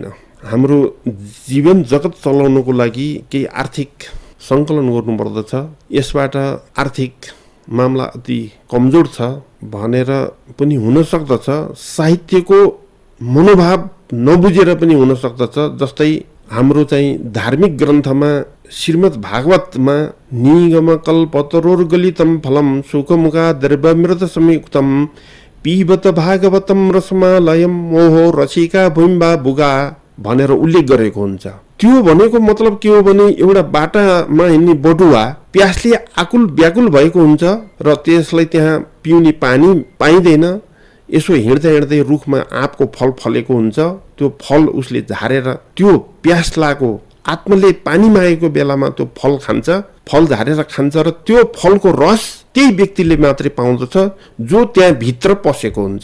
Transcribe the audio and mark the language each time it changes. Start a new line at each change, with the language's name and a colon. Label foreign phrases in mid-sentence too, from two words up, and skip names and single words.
Nepali: हाम्रो जीवन जगत चलाउनको लागि केही आर्थिक सङ्कलन गर्नुपर्दछ। यसबाट आर्थिक मामला अति कमजोर छ भनेर पनि हुन सक्दछ। साहित्यको मनोभाव नबुझेर पनि हुन सक्दछ। जस्तै हाम्रो चाहिँ धार्मिक ग्रन्थमा श्रीमद् भागवतमा
Sanskrit: निगम कल्पतरोर्गलितम फलम सुखमुखा द्रव्यमृत संयुक्तम पिबत भागवतम रसमालयम मोहो रसिका भुइम्बा बुगा
Nepali: भनेर उल्लेख गरेको हुन्छ। त्यो भनेको मतलब के हो भने एउटा बाटामा हिँड्ने बटुवा प्यासले आकुल व्याकुल भएको हुन्छ र त्यसलाई त्यहाँ पिउने पानी पाइँदैन। यसो हिँड्दा हिँड्दै रुखमा आँपको फल फलेको हुन्छ। त्यो फल उसले झारेर त्यो प्यास लागेको आत्माले पानी मागेको बेलामा त्यो फल खान्छ, फल झारेर खान्छ र त्यो फलको रस त्यही व्यक्तिले मात्रै पाउँदछ जो त्यहाँ भित्र पसेको हुन्छ।